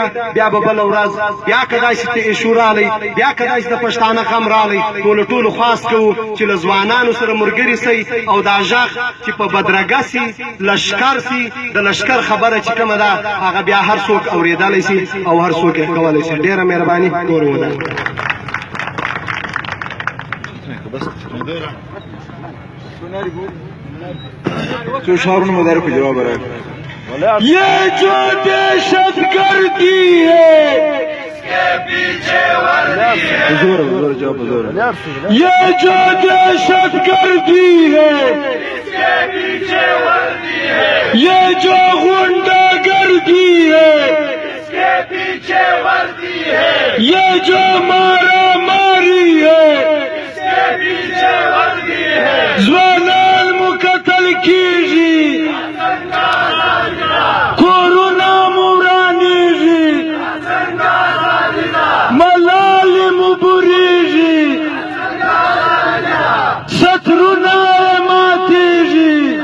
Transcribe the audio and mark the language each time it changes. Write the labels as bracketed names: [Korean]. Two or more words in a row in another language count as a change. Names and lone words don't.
[Pashto] بیا به بله ورځ بیا که داسې ایشو رالی، بیا که داسې د پښتانه غم رالی، ټولو خواست کوو چې له ځوانانو سره ملګري سئ او دا غږ چې په بدرګه سي، لښکر سي، د لښکر خبره چې کومه ده هغه بیا هر څوک اورېدلی سي او هر څوک یې کولی سي. ډېره مهرباني، کور ودان. [Urdu] تو شعرون مدار کو جواب رہا ہے. یہ جو دہشت گردی ہے اس کے پیچھے وردی ہے. حضور جواب حضور. یہ جو دہشت گردی ہے اس کے پیچھے وردی ہے. یہ جو غنڈہ گردی ہے اس کے پیچھے وردی ہے. یہ جو مارا ماری ہے اس کے پیچھے وردی ہے. [Pashto] ځوانان مو قتل کیږي، کورونه مو ورانېږي، ملالې مو بورېږي، سترونه یې ماتېږي.